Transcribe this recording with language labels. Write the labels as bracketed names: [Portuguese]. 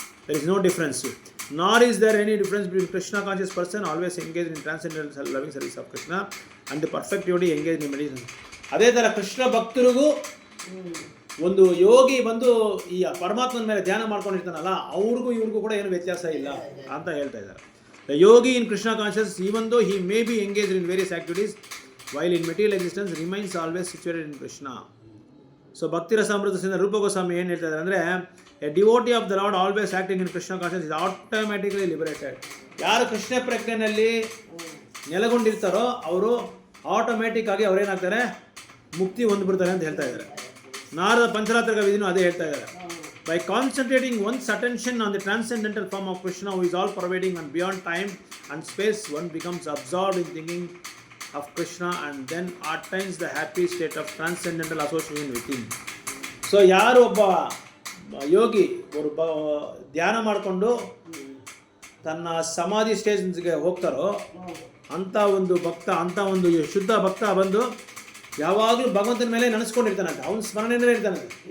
[English] There is no difference, nor is there any difference between Krishna conscious person always engage in transcendental loving service of Krishna and the perfect yogi engage in meditation. [Kannada] ಅದೇ ಥರ ಕೃಷ್ಣ ಭಕ್ತರಿಗೂ ಒಂದು ಯೋಗಿ ಬಂದು ಈ ಪರಮಾತ್ಮನ ಮೇಲೆ ಧ್ಯಾನ ಮಾಡ್ಕೊಂಡಿರ್ತಾನಲ್ಲ, ಅವ್ರಿಗೂ ಇವ್ರಿಗೂ ಕೂಡ ಏನು ವ್ಯತ್ಯಾಸ ಇಲ್ಲ ಅಂತ ಹೇಳ್ತಾ ಇದ್ದಾರೆ. [English] The yogi in Krishna consciousness, even though he may be engaged in various activities, while in material existence, remains always situated in Krishna. So Bhakti Rasamrita Sindar Rupa Goswami [Kannada] ಏನು ಹೇಳ್ತಾರೆ ಅಂದರೆ, [English] a devotee of the Lord always acting in Krishna consciousness is automatically liberated. [Kannada] ಯಾರು ಕೃಷ್ಣ ಪ್ರಜ್ಞೆಯಲ್ಲಿ ನೆಲೆಗೊಂಡಿರ್ತಾರೋ ಅವರು automatic ಆಗಿ ಅವರೇನಾಗ್ತಾರೆ, ಮುಕ್ತಿ ಹೊಂದ್ಬಿಡ್ತಾರೆ ಅಂತ ಹೇಳ್ತಾ ಇದ್ದಾರೆ. ನಾರದ ಪಂಚರಾತ್ರ ವಿಧಿನೂ ಅದೇ ಹೇಳ್ತಾ ಇದ್ದಾರೆ. [English] By concentrating one's attention on the transcendental form of Krishna, who is all pervading and beyond time and space, one becomes absorbed in thinking of Krishna and then attains the happy state of transcendental association with him. [Kannada] So ಯಾರು ಒಬ್ಬ ಯೋಗಿ ಧ್ಯಾನ ಮಾಡಿಕೊಂಡು ತನ್ನ ಸಮಾಧಿ ಸ್ಟೇಜ್ಗೆ ಹೋಗ್ತಾರೋ ಅಂಥ ಒಂದು ಭಕ್ತ, ಅಂಥ ಒಂದು ಶುದ್ಧ ಭಕ್ತ ಬಂದು ಯಾವಾಗಲೂ ಭಗವಂತನ ಮೇಲೆ ನೆನೆಸ್ಕೊಂಡಿರ್ತಾನಂತೆ, ಅವನ ಸ್ಮರಣೆಯಲ್ಲೇ ಇರ್ತಾನಂತೆ.